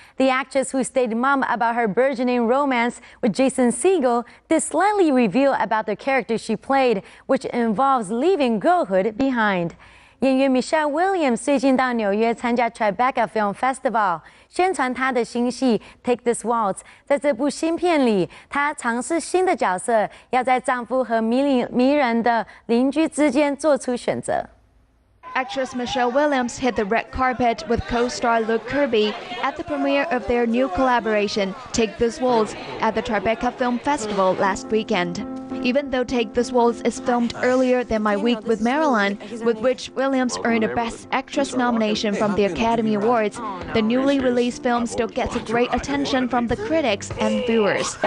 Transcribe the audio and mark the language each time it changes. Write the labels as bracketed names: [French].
[English] The actress who stayed mum about her burgeoning romance with Jason Segel did slightly reveal about the character she played, which involves leaving girlhood behind. [Chinese] 演员 Michelle Williams 最近到纽约参加 Tribeca Film Festival， 宣传她的新戏 Take This Waltz。在这部新片里，她尝试新的角色，要在丈夫和迷人的邻居之间做出选择。 [English] Actress Michelle Williams hit the red carpet with co-star Luke Kirby at the premiere of their new collaboration, Take This Waltz, at the Tribeca Film Festival last weekend. Even though Take This Waltz is filmed earlier than My Week with Marilyn, with which Williams earned a Best Actress nomination from the Academy Awards, the newly released film still gets a great attention from the critics and viewers.